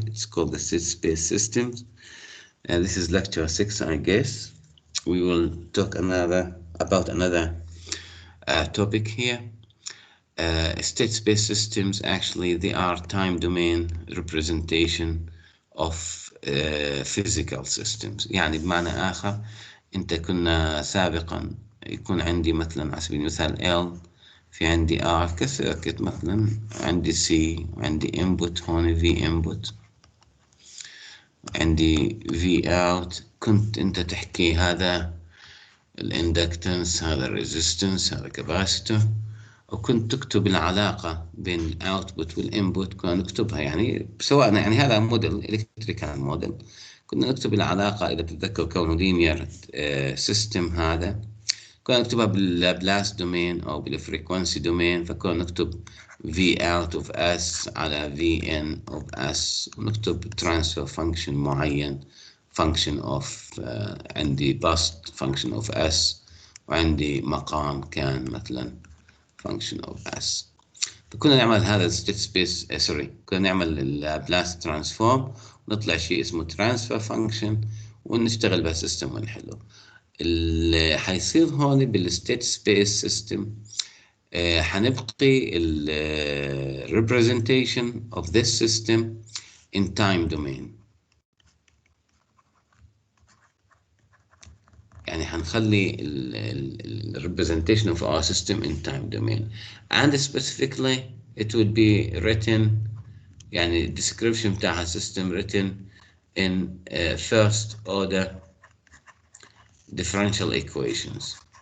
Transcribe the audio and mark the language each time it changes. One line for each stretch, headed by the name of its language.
English: It's called the state space systems. And this is lecture 6, I guess. We will talk about another topic here. State space systems, actually, they are time domain representation of physical systems.
Arabic: يعني بمعنى آخر أنت كنا سابقا يكون عندي مثلا على سبيل المثال L، في عندي R كسيركت مثلا، عندي C، وعندي input هون V input، عندي V out. كنت أنت تحكي هذا الاندكتنس، هذا الريزيستنس، هذا كاباسيتور، وكنت تكتب العلاقة بين الاوتبوت والانبوت. كنا نكتبها يعني سواء يعني هذا موديل الكتريكال موديل، كنا نكتب العلاقة إذا تتذكر كونه لينير سيستم. هذا كنا نكتبها باللابلاس دومين أو بالفريكونسي دومين، فكنا نكتب V out of S على V in of S، ونكتب transfer function معين function of عندي bust function of S، وعندي مقام كان مثلا function of S. فكنا نعمل هذا state space كنا نعمل اللابلاس ترانسفورم ونطلع شيء اسمه transfer function ونشتغل بها سيستم ونحله. اللي حيصير هون بالستيت سبيس سيستم حنبقي ال
English: representation of this system in time domain.
Arabic: يعني حنخلي ال
English: representation of our system in time domain, and specifically it would be written يعني description
Arabic: بتاعها
English: system written in first order differential equations.